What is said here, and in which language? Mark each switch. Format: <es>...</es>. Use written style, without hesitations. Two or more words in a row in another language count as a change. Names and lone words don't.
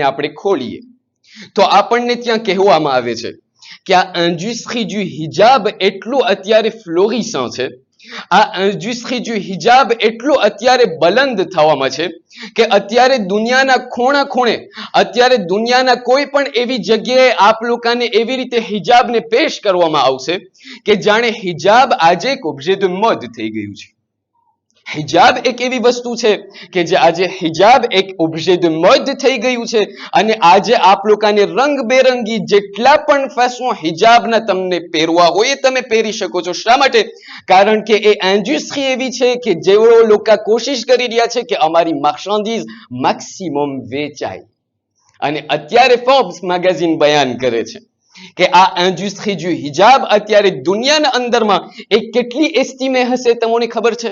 <gu>આપણે ખોલીએ તો આપણને ત્યાં કહેવામાં આવે છે કે આ</gu> <fr>industrie du hijab</fr> <gu>એટલું અત્યારે ફ્લોરિસન્ટ છે, આ</gu> <fr>industrie du hijab</fr> <gu>એટલું અત્યારે બલંદ થવામાં છે કે અત્યારે દુનિયાના ખૂણા ખૂણે, અત્યારે દુનિયાના કોઈ પણ એવી જગ્યાએ આપ લોકોને એવી રીતે હિજાબને પેશ કરવામાં આવશે કે જાણે હિજાબ આજે એક</gu> <fr>objet de mode</fr> <gu>થઈ ગયું છે. હિજાબ એક એવી વસ્તુ છે કે જે આજે હિજાબ એક</gu> <fr>objet de mode</fr> <gu>થઈ ગયું છે અને આજે આપ લોકોને રંગબેરંગી જેટલા પણ ફેશન હિજાબના તમને પહેરવા હોય એ તમે પહેરી શકો છો. શા માટે? કારણ કે એ ઇન્ડસ્ટ્રી એવી છે કે જેઓ લોકો કોશિશ કરી રહ્યા છે કે અમારી માર્ચેન્ડીઝ મેક્સિમમ વેચાય અને અત્યારે ફોર્બ્સ મેગેઝિન બયાન કરે છે કે આ</gu> <fr>industrie du hijab</fr> <gu>અત્યારે દુનિયાના અંદરમાં એ કેટલી એસ્ટિમે હશે તમને ખબર છે?</gu>